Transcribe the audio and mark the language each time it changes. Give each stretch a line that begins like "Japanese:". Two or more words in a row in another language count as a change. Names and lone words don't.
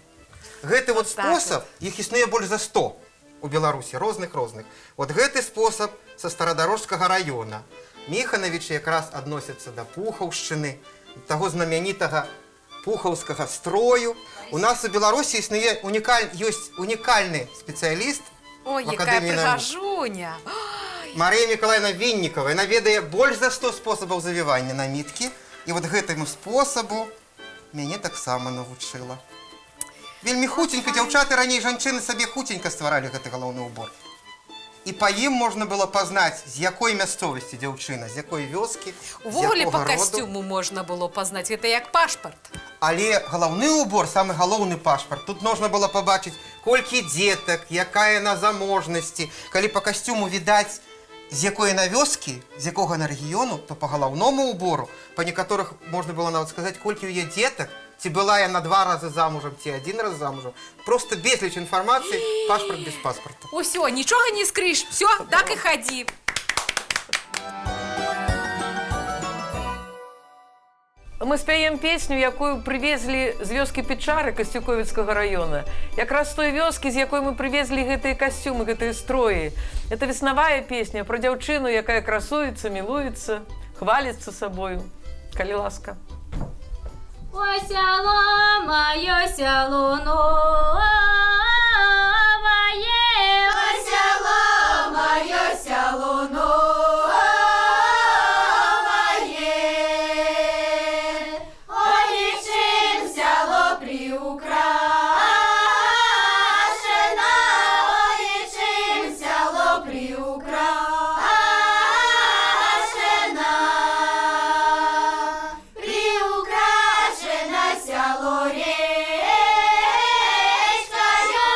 Belarusian: Гэты вот спосаб, іх існуе больш за 100 у Беларусі, розных. Вот гэты спосаб са Старадарожскага района. Міханавічы якраз адносяцца да пухаўшчыны, таго знаменітага пухаўскага строю. У нас у Беларусі існуе ёсць унікальны спецыяліст. Ой,
Ukrainian: в
Belarusian: якая
Ukrainian: Академії наук.
Belarusian: прыгажуня!
Ukrainian: Марія Миколаївна Віннікова.
Belarusian: Яна ведае больш за 100 спосабаў завівання наміткі. І вот гэтаму спосабу мяне таксама навучыла. Вельмі хутенька, дзяўчаты раней жанчыны сабе хутенька стваралі гэты галаўны убор. І па ім можна было пазнаць, з якой мясцовасці дзяўчына, з якой вёскі, з Увогуле якога
Ukrainian: по
Belarusian: роду.
Ukrainian: костюму можна було познати. Це як пашпорт.
Belarusian: Але галаўны убор, самы галоўны пашпарт, тут можна было пабачыць, колькі дзетак, якая на заможнасці. Калі па касцюму відаць, з якой на вёскі, з якога на рэгіёну, то па галаўному убору, па некаторых можна было нават сказаць, колькі ў яе дзетак, ці была яна 2 разы замужам, ці 1 раз замужам. Просто безліч інфармацыі, пашпарт без паспарта. Усё,
Ukrainian: нічого не скрыш. Все, так і ході.
Belarusian: Мы спяем песню, якую привезли з вёскі Печары Касцюковіцкага района. Якраз з той вёскі, з якой мы привезли гэтыя касцюмы, гэтыя строі. Это веснавая песня про дзяўчыну, якая красуецца, мілуецца, хваліцца сабою. Калі ласка. Ой, сяло моё, сяло новое. Ой, сяло моё, сяло новое. Ой, ничем сяло приукрашено. Ой, ничем сяло приукрашено. Приукрашено сяло речкою,